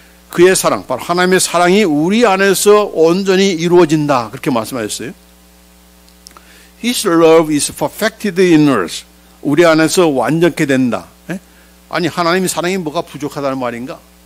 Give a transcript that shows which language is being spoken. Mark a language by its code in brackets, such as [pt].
[ko] 그의 사랑, 바로 하나님의 사랑이 우리 안에서 온전히 이루어진다. 그렇게 말씀하셨어요. [en] His love is perfected in us. [ko] 우리 안에서 완전케 된다. 아니 하나님의 사랑이 뭐가 부족하다는 말인가?